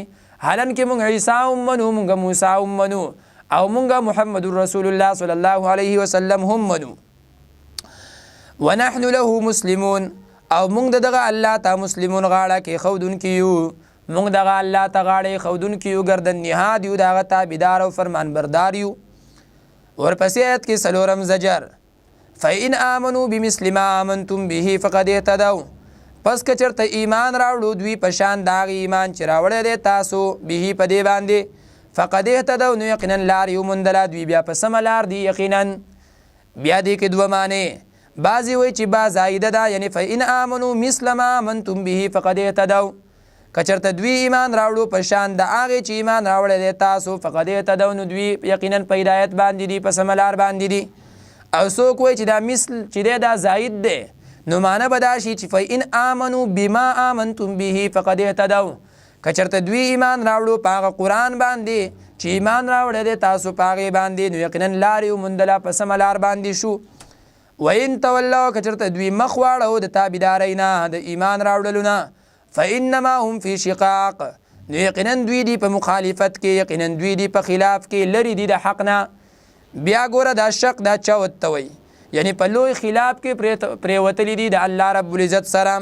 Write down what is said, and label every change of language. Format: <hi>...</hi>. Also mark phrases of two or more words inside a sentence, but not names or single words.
<ps>حالان کې مونږ عیسی هم منو مونږ موسی هم منو او مونږ محمد</ps> <ar>رسول الله صلی الله علیه وسلم</ar> <ps>هم منو.</ps> <ar>ونحن له مسلمون</ar> <ps>او مونږ دغه الله ته مسلمون غاړه کې ښودونکي یو. مونږ دغه الله ته غاړه ښودونکي یو ګردن نهاد یو د هغه تابعدار او فرمان بردار یو. ورپسې آیت کې څلورم زجر</ps> <ar>فإن آمنوا بمثل ما آمنتم به فقد اهتدوا</ar> <ps>پس که چېرته ایمان راوړو دوی په شان د هغې ایمان چې راوړی دی تاسو به په دې باندې</ps> <ar>فقد اهتدوا</ar> <ps>نو یقینا لار یې وموندله دوی بیا په سمه لار دي یقینا. بیا دې کې دوه معنې بعضې وایي چې با زایده ده یعنې</ps> <ar>فإن آمنوا مثل ما آمنتم به فقد اهتدوا</ar> <ps>که چېرته دوی ایمان راوړو په شان د هغې چې ایمان راوړی دی تاسو</ps> <ar>فقد اهتدوا</ar> <ps>نو دوی یقینا په هدایت باندې دي په سمه لار باندې دي. او څوک وایي چې دا مثل چې دی دا زاید دی نو معنی به دا شي چې</ps> <ar>فإن آمنوا بما آمنتم به فقد اهتدوا</ar> <ps>که چېرته دوی ایمان راوړو په هغه قرآن باندې چې ایمان راوړی دی تاسو په هغې باندې، نو یقینا لارې وموندله، په سمه لار باندې شو.</ps> <ar>وإن تولوا</ar> <ps>که چېرته دوی مخ واړو د تابعدارۍ نه، د ایمان راوړلو نه،</ps> <ar>فإنما هم فی شقاق،</ar> <ps>نو یقینا دوی دی په مخالفت کې، یقینا دوی دی په خلاف کې، لرې دي د حق نه. بیا ګوره دا شق دا چا ورته وایي، یعنی په لوی خلاف کې پرېوتلي دي د الله</ps> <ar>رب العزت</ar> <ps>سره.</ps>